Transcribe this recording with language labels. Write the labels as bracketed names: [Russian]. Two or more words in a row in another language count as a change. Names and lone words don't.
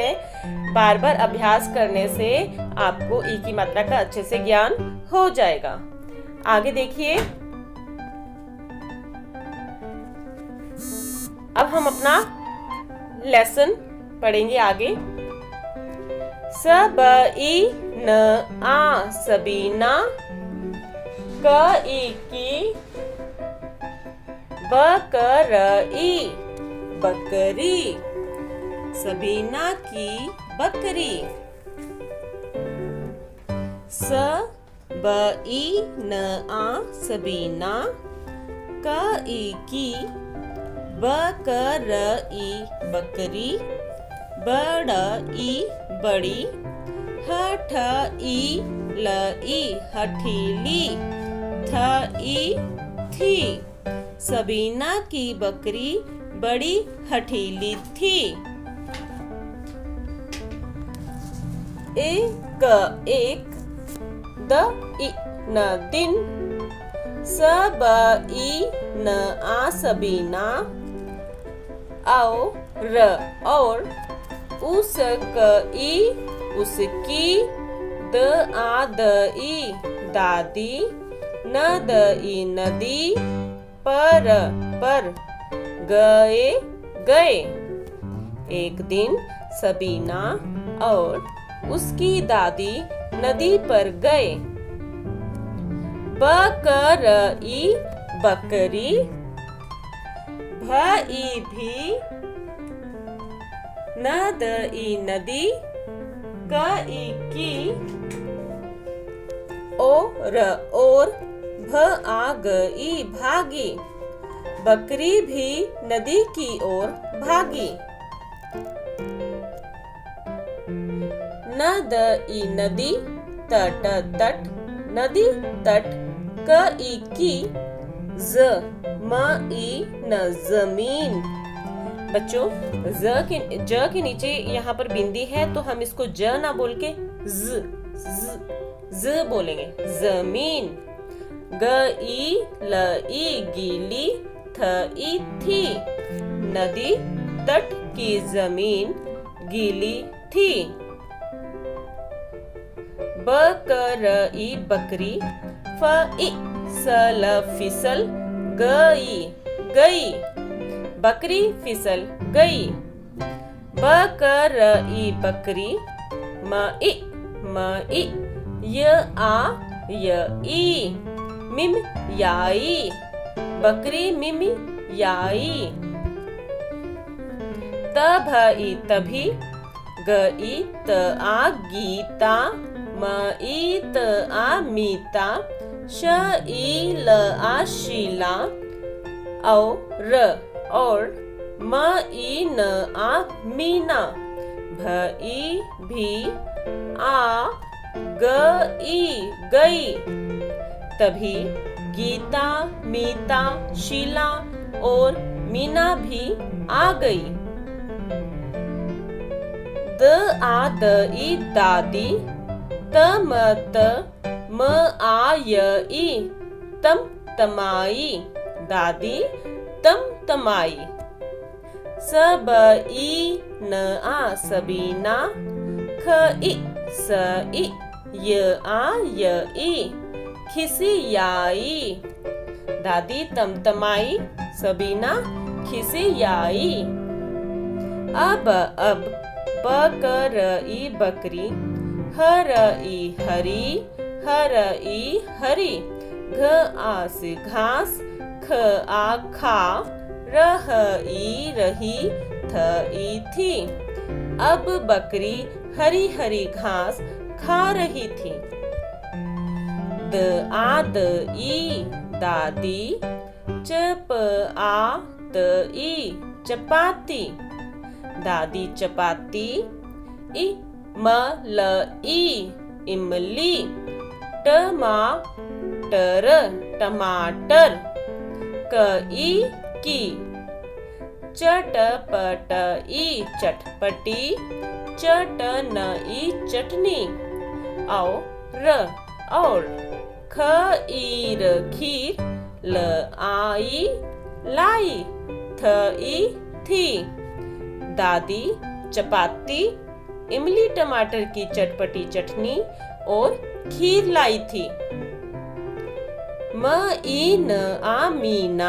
[Hindi] बार बार अभ्यास करने से आपको ई की मात्रा का अच्छे से ज्ञान हो जाएगा। आगे देखिए, अब हम अपना लेसन पढ़ेंगे आगे। स ब ई न आ सबीना, क ई की, ब क र ई बकरी, सबीना की बकरी। स ब ई न आ सबीना। क ई की। ब क र ई बकरी। ब ड़ ई बड़ी। ह ठ ई ल ई हठीली। थ ई थी। सबीना की बकरी बड़ी हठीली थी। एक एक। द ई न दिन। स ब ई न आ सबीना। औ र और। उस क ई उसकी। द आ द ई दादी। न द ई नदी। पर पर। गए गए। एक दिन सबीना और उसकी दादी नदी पर गए। ब क र ई बकरी। भ ई भी। न द ई नदी। क ई की। ओ र और। भ आ ग ई भागी। बकरी भी नदी की ओर भागी। न द ई नदी। तट तट। नदी तट। क ई की। ज म ई न जमीन। बच्चों ज के नीचे यहाँ पर बिंदी है तो हम इसको ज ना बोल के ज बोलेंगे। जमीन। ग ई ल ई गीली। थ ई थी। नदी तट की जमीन गीली थी। ब क र ई बकरी। फ ई स ल फिसल। गई गई। बकरी फिसल गई। ब क र ई बकरी। म ई य आ य ई। मिम याई। बकरी मिम याई। त भ ई तभी। ग ई त आ गीता। म ई त आ मीता। श ई ल आ शीला। औ र और। म ई न आ मीना। भ ई भी। आ ग ई गई। तभी गीता मीता शीला और मीना भी आ गई। द आ द ई दादी। त म आ य ई तम तमाई। दादी तम तमाई। स ब ई न आ सबीना। ख ई स ई य आ य ई खिसियाई। दादी तम तमाई। सबीना खिसियाई। अब ब क र ई बकरी। ह र ई हरी। ह र ई हरी। घ आ से घास। ख आ खा। र ह ई रही। थ ई थी। अब बकरी हरी हरी घास खा रही थी। द आ द ई दादी। च प आ त ई चपाती। दादी चपाती। इ म ल ई इमली। टमाटर टमाटर। क ई की। चटपट ई चटपटी। चटन ई चटनी। औ र और। ख ई र खीर। ल आई लाई। थ ई थी। दादी चपाती इमली टमाटर की चटपटी चटनी और खीर लाई थी। म ई न आ मीना।